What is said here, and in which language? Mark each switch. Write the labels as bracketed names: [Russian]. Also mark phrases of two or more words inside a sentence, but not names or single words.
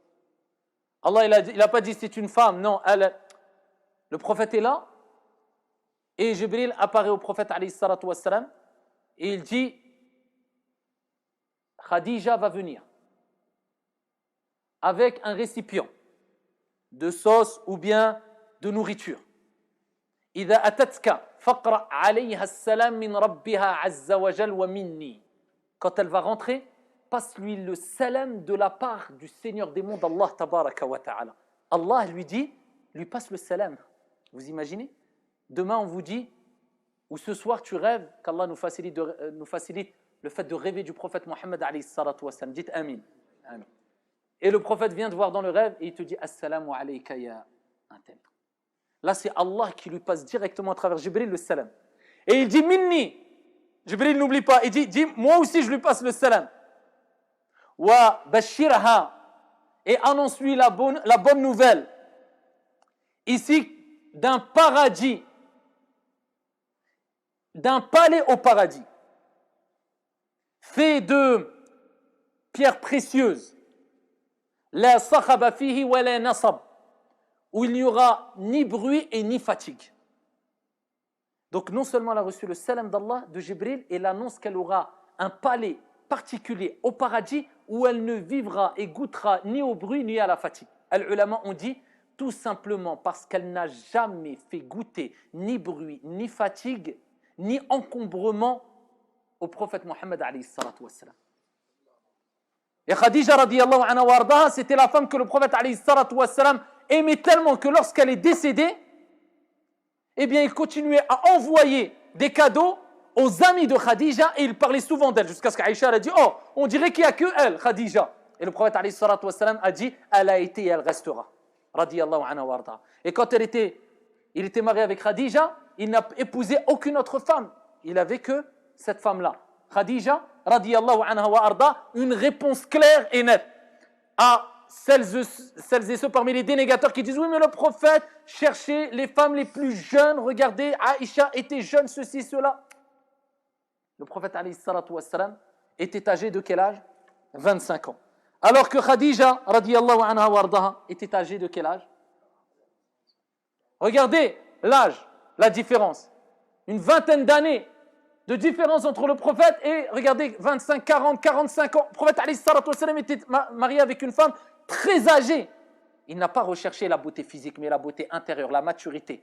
[French] Allah il n'a pas dit c'est une femme, non, le prophète est là, et Jibril apparaît au prophète [Arabic] عليه الصلاة والسلام, [French] et il dit, Khadija va venir avec un récipient de sauce ou bien de nourriture. [Arabic] إذا أتتك فقرأ عليها السلام من ربها عز وجل ومني. [French] Quand elle va rentrer, passe-lui le salam de la part du Seigneur des mondes, [Arabic] الله تبارك وتعالى. [French] Allah lui passe le salam. Vous imaginez? Demain on vous dit, ou ce soir tu rêves, qu'Allah nous facilite le fait de rêver du prophète Mohammed [Arabic] عليه الصلاة وسلم. [French] Dites Amin. Amin. Et le prophète vient te voir dans le rêve et il te dit [Arabic] السلام عليك يا [French] un tel. Là, c'est Allah qui lui passe directement à travers Jibril le salam. Et il dit Minni. Jibril n'oublie pas. Il dit moi aussi je lui passe le salam. [Arabic] وبشرها. [French] Et annonce-lui la bonne nouvelle. Ici, d'un paradis d'un palais au paradis, fait de pierres précieuses, [Arabic] لا صخب فيه ولا نصب, [French] où il n'y aura ni bruit et ni fatigue. Donc non seulement elle a reçu le salam d'Allah de Jibril et l'annonce qu'elle aura un palais particulier au paradis où elle ne vivra et goûtera ni au bruit ni à la fatigue. Les ulama ont dit tout simplement parce qu'elle n'a jamais fait goûter ni bruit, ni fatigue, ni encombrement au prophète Mohammed [Arabic] عليه الصلاة والسلام. [French] Et Khadija [Arabic] رضي الله عنها وأرضاها, [French] c'était la femme que le prophète [Arabic] عليه الصلاة والسلام [French] aimait tellement que lorsqu'elle est décédée, eh bien il continuait à envoyer des cadeaux aux amis de Khadija et il parlait souvent d'elle jusqu'à ce qu'Aïcha a dit oh, on dirait qu'il n'y a que elle, Khadija. Et le prophète [Arabic] عليه الصلاة والسلام [French] a dit elle a été et elle restera. [Arabic] رضي الله عنها وأرضاها. [French] Et quand il était marié avec Khadija, il n'a épousé aucune autre femme. Il n'avait que cette femme-là. Khadija, [Arabic] رضي الله عنها وأرضى, [French] une réponse claire et nette à celles et ceux parmi les dénégateurs qui disent oui mais le prophète cherchait les femmes les plus jeunes, regardez Aïcha était jeune, ceci, cela. Le prophète [Arabic] عليه الصلاة والسلام [French] était âgé de quel âge? 25 ans. Alors que Khadija [Arabic] رضي الله عنها وأرضاها [French] était âgée de quel âge? Regardez l'âge, la différence. Une vingtaine d'années de différence entre le prophète et, regardez, 25, 40, 45 ans. Le prophète [Arabic] عليه الصلاة والسلام [French] était marié avec une femme très âgée. Il n'a pas recherché la beauté physique, mais la beauté intérieure, la maturité.